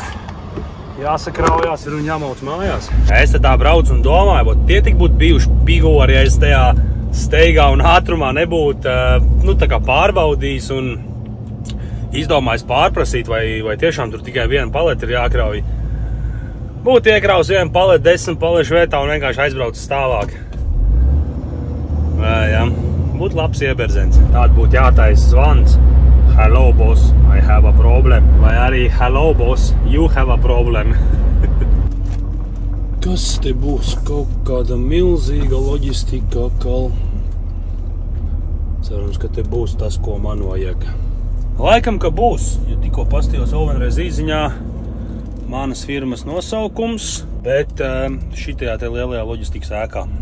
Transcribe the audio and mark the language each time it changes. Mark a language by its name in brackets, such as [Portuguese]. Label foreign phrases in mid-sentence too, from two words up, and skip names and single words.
[Latvian] Jāsakraujās ir un jāmauc mājās. Es te tā braucu un domāju, tie tik būtu bijuši pigori, ja es tajā steigā un ātrumā nebūtu tā kā pārbaudījis un izdomājis pārprasīt, vai tiešām tur tikai viena paleta ir jākrauj. Būtu iekraus vienu paleti 10 palešu vietā un vienkārši aizbraucis tālāk. Jā, būtu labs ieberzens. Tāda būtu jātaisa zvans. [English] Hello, boss, I have a problem. [Latvian] Vai arī, [English] hello, boss, you have a problem. [Latvian] Kas te būs? Kaut kāda milzīga loģistika atkal. Cerams, ka te būs tas, ko man vajag. Laikam, ka būs, jo tikko pastījos vēl vienreiz īziņā manas firmas nosaukums, bet šitajā te lielajā loģistikas ēkā.